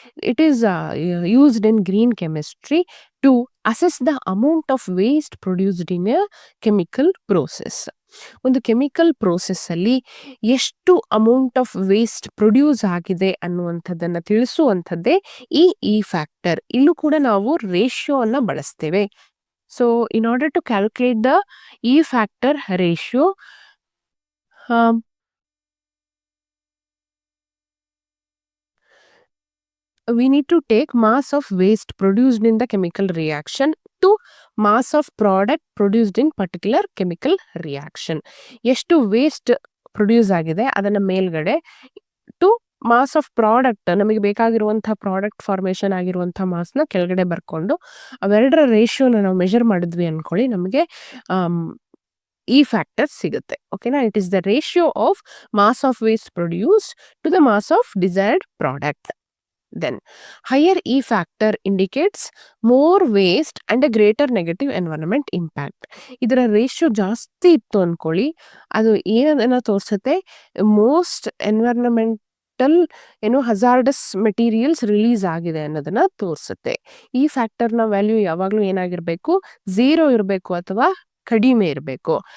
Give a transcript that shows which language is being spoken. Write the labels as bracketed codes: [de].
[en] It is used in green chemistry to assess the amount of waste produced in a chemical process. [kn] ಒಂದು chemical ಪ್ರೋಸೆಸ್ಸಲ್ಲಿ ಎಷ್ಟು amount of waste produce ಆಗಿದೆ ಅನ್ನುವಂಥದ್ದನ್ನು ತಿಳಿಸುವಂಥದ್ದೇ ಈ factor. ಇಲ್ಲೂ ಕೂಡ ನಾವು ರೇಷಿಯೋವನ್ನು ಬಳಸ್ತೇವೆ. So [en] In order to calculate the E factor ratio, we need to take mass of waste produced in the chemical reaction to mass of product produced in particular chemical reaction. [kn] ಎಷ್ಟು waste produce ಆಗಿದೆ ಅದನ್ನು ಮೇಲ್ಗಡೆ [en] to mass of product, [kn] ನಮಗೆ ಬೇಕಾಗಿರುವಂಥ product formation ಆಗಿರುವಂಥ ಮಾಸ್ನ ಕೆಳಗಡೆ ಬರ್ಕೊಂಡು ಅವೆರಡರ ರೇಷಿಯೋನ ನಾವು ಮೆಷರ್ ಮಾಡಿದ್ವಿ ಅಂದ್ಕೊಳ್ಳಿ, ನಮಗೆ ಈ ಫ್ಯಾಕ್ಟರ್ ಸಿಗುತ್ತೆ. ಓಕೆನಾ? [en] It is the ratio of mass of waste produced to the mass of desired product. Then higher E factor indicates more waste and a greater negative environment impact. [kn] ಇದರ ರೇಷಿಯೋ ಜಾಸ್ತಿ ಇತ್ತು ಅಂದ್ಕೊಳ್ಳಿ, ಅದು ಏನನ್ನ ತೋರಿಸುತ್ತೆ, most environmental hazardous materials release ಆಗಿದೆ ಅನ್ನೋದನ್ನ ತೋರಿಸುತ್ತೆ. ಈ ಫ್ಯಾಕ್ಟರ್ನ ವ್ಯಾಲ್ಯೂ ಯಾವಾಗಲೂ ಏನಾಗಿರಬೇಕು, 0 ಇರಬೇಕು ಅಥವಾ ಕಡಿಮೆ ಇರಬೇಕು.